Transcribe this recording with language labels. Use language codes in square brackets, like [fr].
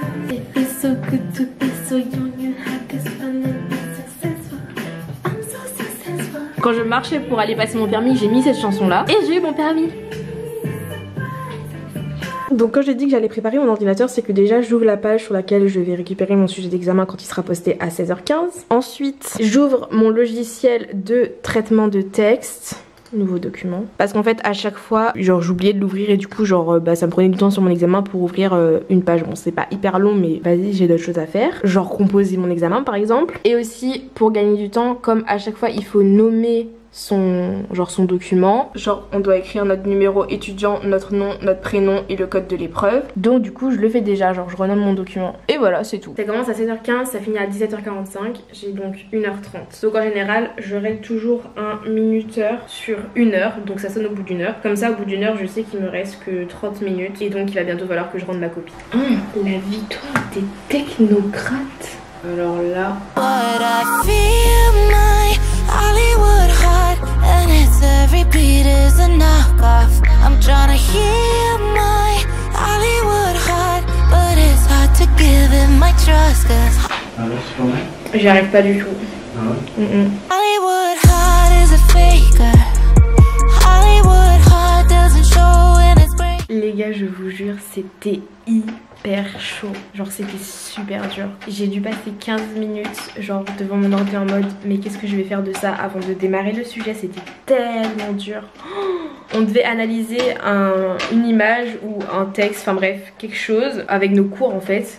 [en] It feels so good to be so young and have this fun and be successful. I'm so successful. [fr] Quand je marchais pour aller passer mon permis, j'ai mis cette chanson là et j'ai eu mon permis. Donc quand j'ai dit que j'allais préparer mon ordinateur, c'est que déjà j'ouvre la page sur laquelle je vais récupérer mon sujet d'examen quand il sera posté à 16h15. Ensuite j'ouvre mon logiciel de traitement de texte, nouveau document, parce qu'en fait à chaque fois genre j'oubliais de l'ouvrir et du coup genre ça me prenait du temps sur mon examen pour ouvrir une page. Bon c'est pas hyper long mais vas-y, j'ai d'autres choses à faire, genre composer mon examen par exemple. Et aussi pour gagner du temps, comme à chaque fois il faut nommer son document. Genre on doit écrire notre numéro étudiant, notre nom, notre prénom et le code de l'épreuve. Donc du coup je le fais déjà, genre je renomme mon document. Et voilà, c'est tout. Ça commence à 16h15, ça finit à 17h45. J'ai donc 1h30. Donc en général je règle toujours un minuteur sur 1 heure. Donc ça sonne au bout d'1 heure. Comme ça au bout d'1 heure je sais qu'il me reste que 30 minutes. Et donc il va bientôt falloir que je rende ma copie. La victoire des technocrates. Alors là... [en] But I feel my Hollywood heart, and its every beat is a knockoff. I'm tryna heal my Hollywood heart, but it's hard to give it my trust, cause [fr] j'y arrive pas du tout. [en] Hollywood heart is a faker. Hollywood heart doesn't show in its brain. [fr] Les gars, je vous jure, c'était hyper chaud. Genre c'était super dur. J'ai dû passer 15 minutes genre devant mon ordi en mode mais qu'est-ce que je vais faire de ça avant de démarrer le sujet. C'était tellement dur. On devait analyser une image ou un texte, enfin bref, quelque chose avec nos cours en fait.